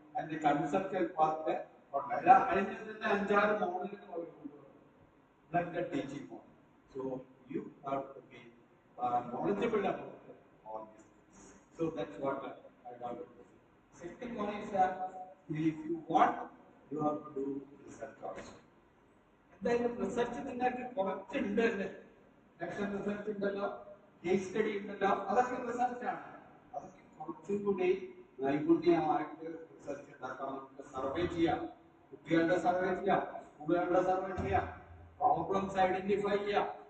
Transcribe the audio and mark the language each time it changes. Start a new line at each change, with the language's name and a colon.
Malayalam: അതിന്റെ conceptual part അതിന് തന്നെ 5-6 മോഡലുകൾ അവർ കൊണ്ടുവരും, teaching model.
English: So you have to be knowledgeable about all these things. So that's what I want to say. Second one is if you want, you have to do research also.
Malayalam: എന്തായാലും research നിങ്ങൾക്ക് കുറച്ചുണ്ട് അല്ലേ, action research ഉണ്ടല്ലോ, case study ഉണ്ടല്ലോ, അതൊക്കെ റിസർച്ചാണ്. അതൊക്കെ കുറച്ചും കൂടി നൈപുണ്യമായിട്ട് റിസർച്ച് ഉണ്ടാക്കാം. നമുക്ക് സർവേ ചെയ്യാം, കുട്ടികളുടെ സർവേ ചെയ്യാം, സ്കൂളുകളുടെ സർവേ ചെയ്യാം, പ്രോബ്ലംസ് ഐഡന്റിഫൈ ചെയ്യാം.